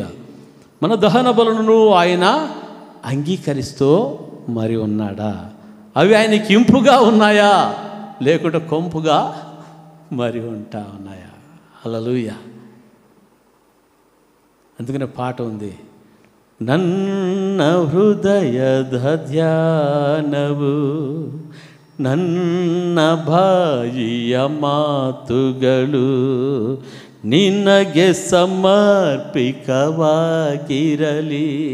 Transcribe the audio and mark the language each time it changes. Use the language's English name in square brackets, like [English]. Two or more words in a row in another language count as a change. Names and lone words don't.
[Telugu] మన దహన బలులను ఆయన అంగీకరిస్తూ మరి ఉన్నాడా? అవి ఆయనకి ఇంపుగా ఉన్నాయా లేకుంటే కొంపుగా మరి ఉంటా ఉన్నాయా? హల్లెలూయా. అందుకనే పాట ఉంది, [Kannada] ನನ್ನ ಹೃದಯದ ಧ್ಯಾನವು ನನ್ನ ಬಾಯಿಯ ಮಾತುಗಳು ನಿನಗೆ ಸಮರ್ಪಿತವಾಗಿರಲಿ.